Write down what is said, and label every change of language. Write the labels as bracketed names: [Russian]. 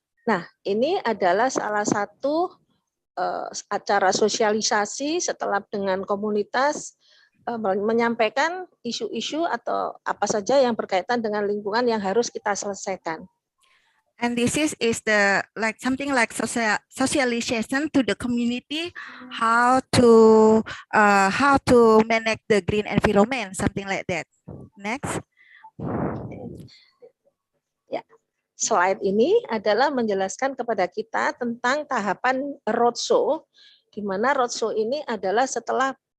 [Indonesian] Nah, ini adalah salah satu acara sosialisasi setelah dengan komunitas menyampaikan isu-isu atau apa saja yang berkaitan dengan lingkungan yang harus kita selesaikan. [English] And this is the like something like socialization to the community, how to manage the green environment, something like that. Next. [Indonesian] Ya, slide ini adalah menjelaskan kepada kita tentang tahapan roadshow, di mana roadshow ini adalah setelah